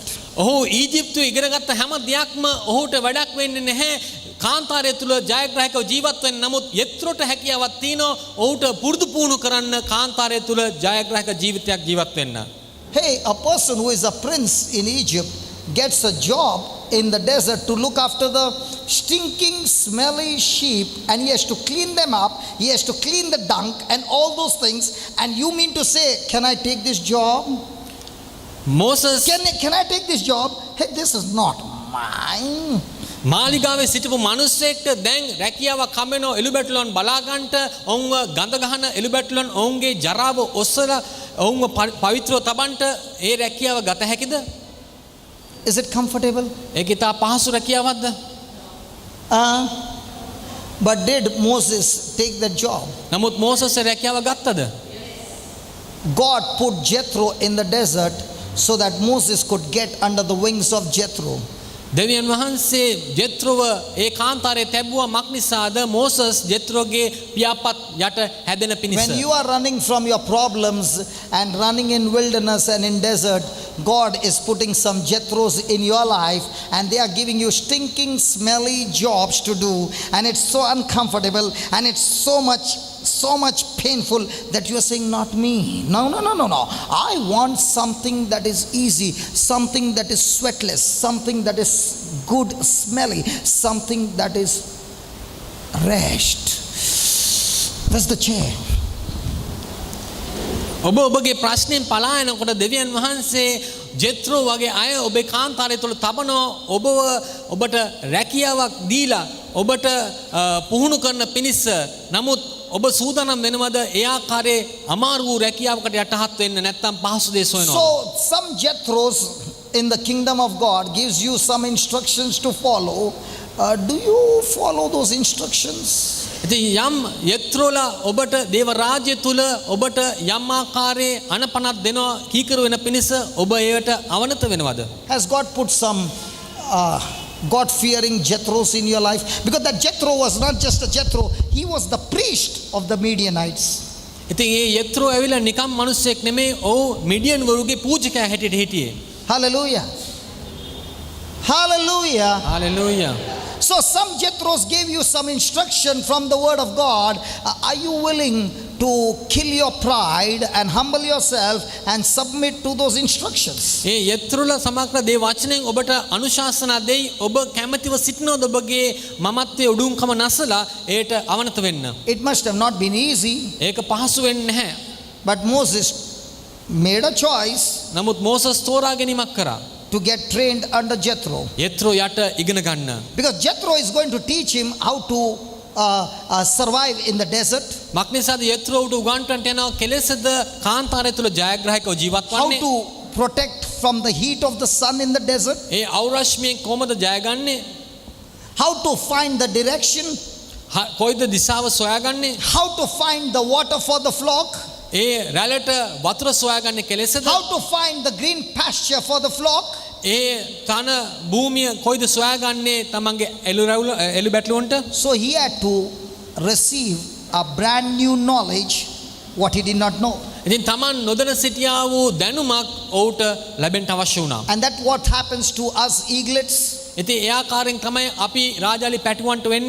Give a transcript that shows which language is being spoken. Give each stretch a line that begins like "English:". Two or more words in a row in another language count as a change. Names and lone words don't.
Sinhala: ඔහු ඊජිප්තුවේ ඉගෙන ගත්ත හැම දෙයක්ම ඔහුට වැඩක් වෙන්නේ නැහැ. කාන්තාරය තුල ජයග්‍රාහකව ජීවත් වෙන්න. නමුත් යත්‍රොට හැකියාවක් තියෙනවා ඔහුට පුරුදු පුහුණු කරන්න කාන්තාරය තුල ජයග්‍රාහක ජීවිතයක් ජීවත් වෙන්න.
English: Hey, a person who is a prince in Egypt gets a job in the desert to look after the stinking, smelly sheep, and he has to clean them up, he has to clean the dung and all those things. And you mean to say, can I take this job? මෝසස් Can I take this job? Hey, this is not mine.
Sinhala: මාලිගාවේ සිටපු මිනිස්සෙක්ට දැන් රැකියාවක් හම්බෙනවා එළුබැටළුවන් බලා ගන්නට, ඔවුන්ව ගඳ ගහන එළුබැටළුවන් ඔවුන්ගේ ජරාව ඔස්සලා ඔවුන්ව පවිත්‍රව තබන්නට ඒ රැකියාව ගත හැකිද?
English: Is it comfortable?
Sinhala: ඒක ඉතා පහසු රැකියාවක්ද?
English: But did Moses take that job?
Sinhala: නමුත් මෝසස් ඒ රැකියාව ගත්තද?
English: God put Jethro in the desert so that Moses could get under the wings of Jethro.
Sinhala: දෙවියන් වහන්සේ ජෙත්‍රොව ඒ කාන්තාරයේ තැබුවා මක් නිසාද? මෝසස් ජෙත්‍රොගේ පියාපත් යට හැදෙන පිණිස.
English: When you are running from your problems and running in wilderness and in desert, God is putting some Jethros in your life and they are giving you stinking, smelly jobs to do, and it's so uncomfortable and it's so much painful that you are saying, not me. No. I want something that is easy, something that is sweatless, something that is good smelly, something that is rest. That's the chair.
Sinhala: ඔබ ඔබගේ ප්‍රශ්නෙන් පලා යනකොට දෙවියන් වහන්සේ ජෙත්‍රෝ වගේ අය ඔබේ කාන්තාරය තුළ තබනවා. ඔබට රැකියාවක් දීලා ඔබට පුහුණු කරන පිණිස. නමුත් ඔබ සූදානම් වෙනවද ඒ ආකාරයේ අමාරු වූ රැකියාවකට යටහත් වෙන්න? නැත්නම් පහසු දේ සොයනවා?
English: So some Jethros in the kingdom of God gives you some instructions to follow. Do you follow those instructions?
Sinhala: ඉතින් යම් යත්‍රෝලා ඔබට දේව රාජ්‍ය තුල ඔබට යම් ආකාරයේ අනපනක් දෙනවා කීකරු වෙන පිණිස ඔබ ඒවට අවනත වෙනවද?
English: Has God put some God-fearing Jethros in your life? Because that Jethro was not just a Jethro, he was the priest of the Midianites.
Sinhala: ඉතින් ඒ යත්‍රෝ ඇවිල්ලා නිකම් මිනිස්සෙක් නෙමෙයි. ඔව් මිඩියන් වරුගේ පූජකයා හැටියට හිටියේ.
English: Hallelujah. Hallelujah. Hallelujah. So some Jethros gave you some instruction from the word of God. Are you willing to kill your pride and humble yourself and submit to those instructions?
Sinhala: ඒ යත්‍රෝලා සමග්‍ර දේ වචනෙන් ඔබට අනුශාසනා දෙයි. ඔබ කැමැතිව සිටිනවද ඔබගේ මමත්වයේ උඩුම්කම නැසලා ඒට අවනත වෙන්න?
English: It must have not been easy.
Sinhala: ඒක පහසු වෙන්නේ නැහැ.
English: But Moses made a choice
Sinhala: නමුත් මෝසස් තෝරා ගැනීමක් කරා.
English: to get trained under Jethro.
Sinhala: යත්‍රෝ යට ඉගෙන ගන්න.
English: Because Jethro is going to teach him how to survive in the desert.
Sinhala: මක් නිසාද යත්‍රෝට උගන්වන්නට යනවා කෙලෙසද කාන්තාරය තුල ජයග්‍රාහකව ජීවත්
English: How
Sinhala: වන්නේ?
English: to protect from the heat of the sun in the desert.
Sinhala: ඒ අවරශ්මියෙන් කොහොමද ජයගන්නේ?
English: How to find the direction.
Sinhala: කොයිද දිශාව සොයාගන්නේ?
English: How to find the water for the flock.
Sinhala: ඒ රැළට වතුර සොයාගන්නේ කෙලෙසද?
English: How to find the green pasture for the flock.
Sinhala: ඒ තන භූමිය කොයිද සොයාගන්නේ තමන්ගේ එළු බැටළුවන්ට?
English: So he had to receive a brand new knowledge what he did not know.
Sinhala: ඉතින් තමන් නොදැන සිටියා වූ දැනුමක් ඔහුට ලැබෙන්න අවශ්‍ය වුණා.
English: And that what happens to us eaglets.
Sinhala: ඉතින් ඒ ආකාරයෙන් තමයි අපි රාජාලි පැටුවන්ට වෙන්නේ.